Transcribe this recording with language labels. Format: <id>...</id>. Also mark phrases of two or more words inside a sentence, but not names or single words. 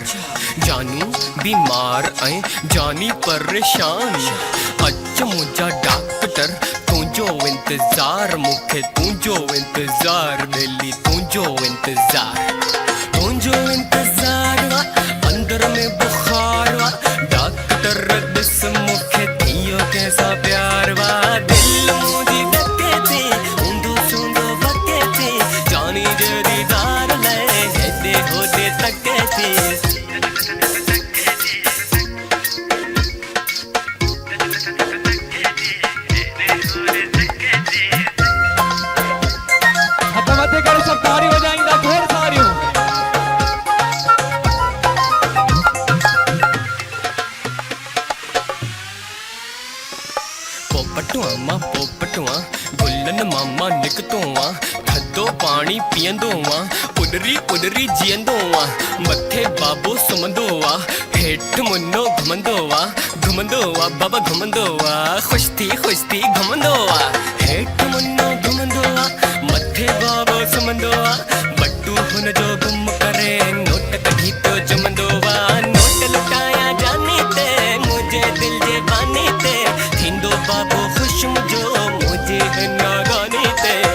<sd>जानू बीमार ऐं जानी परेशान अच मुझा डॉक्टर तुझो इंतजार मुखे तुझो इंतजार बेली तुझो इंतजार वा अंदर में बुखार वा डॉक्टर दिस मुखे थियो कैसा प्यार वा दिल मुझी धके थी ऊंधो सूंधो बके थी जानी जरी होते तके थी</sd> <hi>मते करो, सब ताड़ी बजाएंगे ढेर सारी।</hi> <sd>पोपटुआ गुलन मामा निकतो वा थदो पानी पियंदो वा उडरी उडरी जियंदो वा मथे बाबो सुमंदो वा हेठ मुन्नो घुमंदो वा बाबा घुमंदो वा खुश थी घुमंदो वा हेठ मुन्नो घुमंदो वा मथे बाबो सुमंदो वा बट्टू हुन जो गुम करे नोट कढी तो जमंदो वा नोट लुटाया जाने ते मुझे दिल जे बाने ते थींदो बाबो खुश मुझो मुझे नागाने ते</sd>